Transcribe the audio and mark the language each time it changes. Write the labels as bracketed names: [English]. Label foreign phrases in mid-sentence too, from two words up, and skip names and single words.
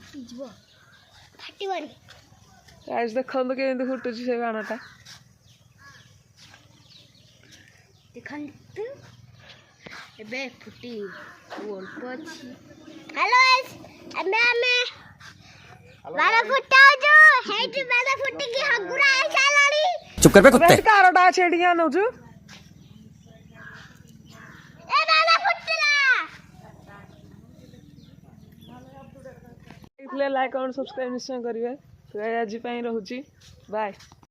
[Odia] ଗାଇସ୍ ଦେଖନ୍ତୁ କେମିତି ଫୁଟୁଛି ସେ ବାଣଟା। ଦେଖନ୍ତୁ ଏବେ ଫୁଟି ଅଳ୍ପ ଅଛି। ହ୍ୟାଲୋ ଆମେ ବାଣ ଫୁଟାଉଛୁ। ହେଇଠି ବାଣ ଫୁଟିକି ହଗୁରା ହେଇସାରିଲାଣି। [Hindi] चुप कर बे कुत्ते। [Odia] କାରଟା ଅଛି ଏଠିକି ଆଣୁଛୁ। ଏ ବାଣ ଫୁଟିଲା। [English] like comment subscribe [Odia] ନିଶ୍ଚୟ କରିବେ। ଆଜି ପାଇଁ ରହୁଛି ବାଏ।